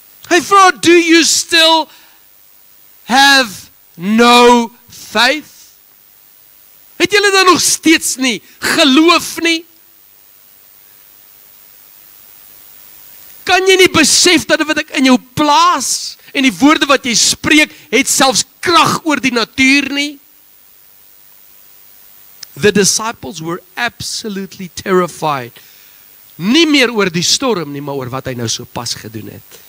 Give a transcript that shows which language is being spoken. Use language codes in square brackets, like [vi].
[af] Hy vra, [en] do you still have no faith? [af] Het julle dan nog steeds nie geloof nie? Kan jy nie besef dat wat ek in jou plaas en die woorde wat jy spreek, het selfs krag oor die natuur nie? [en] The disciples were absolutely terrified. [af] Nie meer oor die storm nie, maar oor wat hy nou so pas gedoen het.